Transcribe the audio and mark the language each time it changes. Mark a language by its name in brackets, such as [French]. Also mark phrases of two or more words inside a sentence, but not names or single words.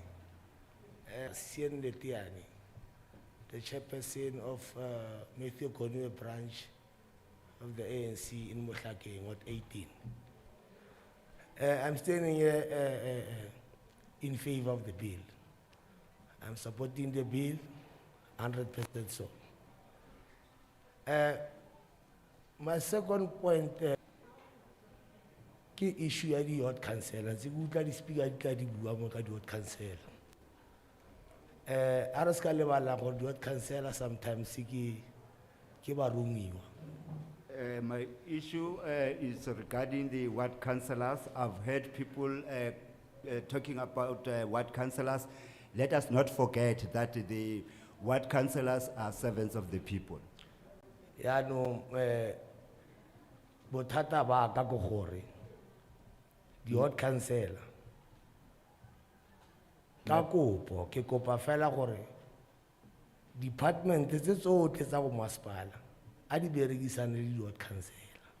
[English] Sien Letiani, the chairperson of Matthew Conway branch of the ANC in Mohlakeng, Ward 18. I'm standing here in favor of the bill. I'm supporting the bill 100% so. My second point, [Tswana] ke issue ya di [English] ward councillor, [Tswana] tse ke utlwa di speaker di tla di bua mo ka di [English] ward councillor. [Tswana] A re ska lebala gore di [English] ward councillor [Tswana] sometimes ke baromiwa. [English] My issue is regarding the ward councillors. I've heard people talking about ward councillors. Let us not forget that the ward councillors are servants of the people. [Tswana] Ya no bothata ba ka go gore di [English] ward councillor [Tswana] ka kopo ke kopa fela gore department tse tsohle tsa bo masepala a di berekisane le di- [English] ward council.